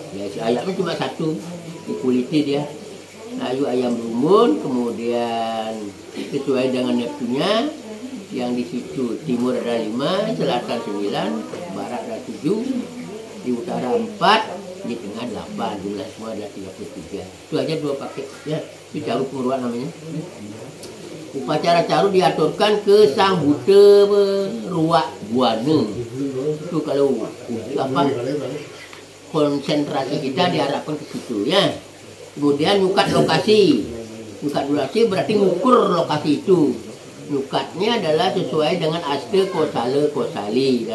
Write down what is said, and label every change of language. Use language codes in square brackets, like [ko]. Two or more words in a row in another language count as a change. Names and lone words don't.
[id] Ya, si ayamnya cuma satu, dikuliti dia. Layu ayam berumbun, kemudian sesuai dengan neptunya, yang di situ timur ada 5, selatan 9, barat ada 7, di utara 4, di tengah 8, jumlah semua ada 33. Itu aja 2 paket ya. Itu caru pengeruak namanya. Upacara caru diaturkan ke sang buta ruak buana. Itu kalau apa? Konsentrasi kita diharapkan ke situ ya. Kemudian nyukat lokasi. Nyukat lokasi berarti ngukur lokasi itu. Nyukatnya adalah sesuai dengan aste kosali.